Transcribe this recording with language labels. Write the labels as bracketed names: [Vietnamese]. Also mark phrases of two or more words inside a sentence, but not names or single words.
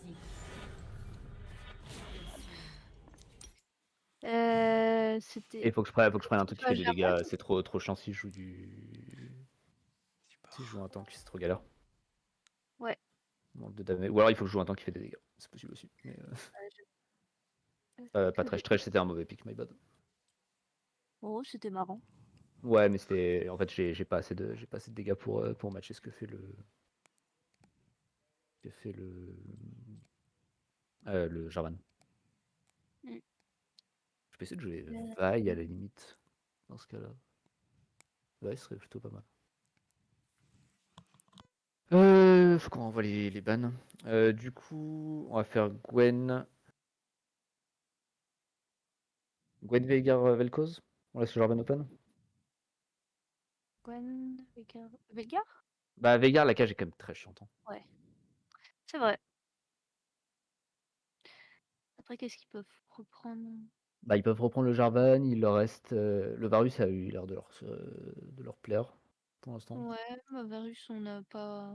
[French] Et C'était. faut que je prenne un truc qui Pas fait des dégâts. Gervais. C'est trop chiant si je joue du. Si je joue un tank, c'est trop galère. Ouais. Manque de damage. Ou alors il faut que je joue un tank qui fait des dégâts. C'est possible aussi. Mais pas Thresh. Thresh c'était un mauvais pick, [English] my bad. [French] Oh, c'était marrant. Ouais, mais c'était. En fait, j'ai pas assez de dégâts pour matcher ce que fait le Jarvan. Mm. Je peux essayer de jouer Vi à la limite dans ce cas-là. Vi serait plutôt pas mal. Faut qu'on envoie les bans. Du coup, on va faire Gwen. Gwen Veigar Vel'Koz. On laisse le Jarvan open. Gwen, Veigar. Veigar? Bah Veigar, la cage est quand même très chiante. Hein. Ouais. C'est vrai. Après, qu'est-ce qu'ils peuvent reprendre? Bah ils peuvent reprendre le Jarvan, il leur reste. Le Varus a eu l'air de leur plaire pour l'instant. Ouais, ma Varus, on n'a pas.